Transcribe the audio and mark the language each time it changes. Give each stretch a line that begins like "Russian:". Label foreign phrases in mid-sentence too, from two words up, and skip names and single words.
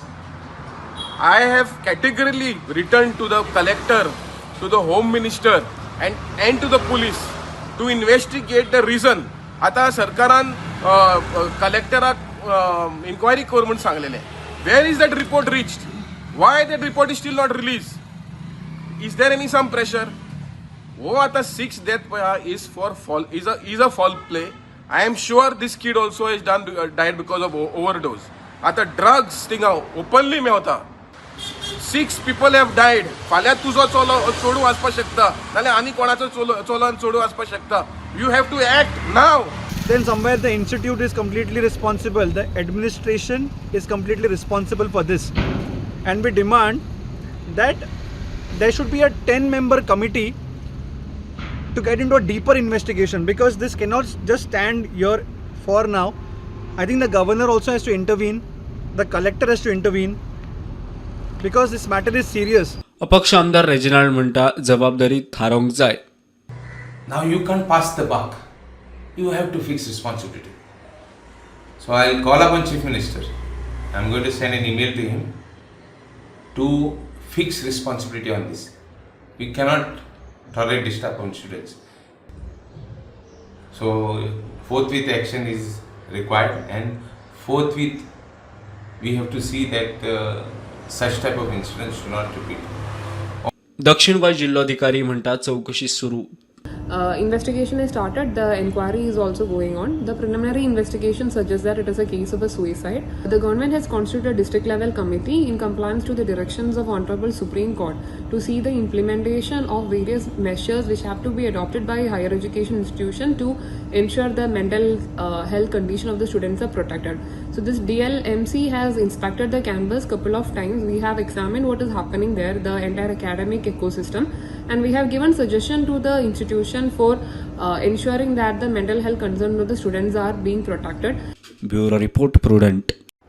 English: I have categorically return to the collector, to the home minister and to the police to investigate the reason.
Konkani: आता सरकारान कलेक्टराक इन्क्वायरी कर म्हणून सांगलेले.
English: Where is that report reached? Why that report is still not release? Is there any some pressure?
Konkani: हो आता
English: 6th death is a foul play. I am sure this kid also has died because of overdose.
Konkani: आता drugs थिंगा openly मेवता.
English: 6 people have died.
Konkani: फाल्यां तुजो चोडू आसपाक शकता, नाल्यार आनी कोणाचो चोलो चोडू आसपाक शकता.
English: You have to act now. Then somewhere the institute is completely responsible. The administration is completely responsible for this. And we demand that there should be a 10-member committee to get into a deeper investigation, because this cannot just stand here for now. I think the governor also has to intervene, the collector has to intervene, because this matter is serious.
Konkani: अपक्ष आमदार रेजिनाल्ड म्हणटा जबाबदारी थारोवंक जाय.
English: Now you can't pass the buck. You have to fix responsibility. So I'll call upon Chief Minister. I'm going to send an email to him to fix responsibility on this. We cannot tolerate disturb on students. So forthwith action is required, and forthwith we have to see that such type of incidents do not repeat.
Konkani: दक्षिण गोंय जिल्लोधिकारी म्हणटा चौकशी सुरू.
English: Investigation is started. The inquiry is also going on. The preliminary investigation suggests that it is a case of a suicide. The government has constituted a district level committee in compliance to the directions of Honorable Supreme Court to see the implementation of various measures which have to be adopted by higher education institution to ensure the mental health condition of the students are protected. So this DLMC has inspected the campus couple of times. We have examined what is happening there, the entire academic ecosystem, and we have given suggestion to the institution for ensuring that the mental health concerns of the students are being protected. Bureau report Prudent.